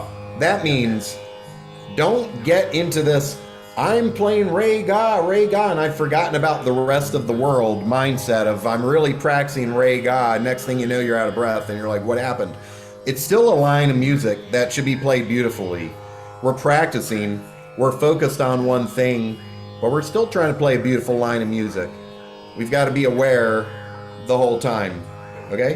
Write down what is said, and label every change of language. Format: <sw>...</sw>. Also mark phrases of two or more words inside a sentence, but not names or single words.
<en>That means don't get into this, I'm playing re ga, and I've forgotten about the rest of the world mindset of I'm really practicing re ga. Next thing you know, you're out of breath and you're like, what happened? It's still a line of music that should be played beautifully. We're practicing, we're focused on one thing, but we're still trying to play a beautiful line of music. We've got to be aware the whole time, okay?</en>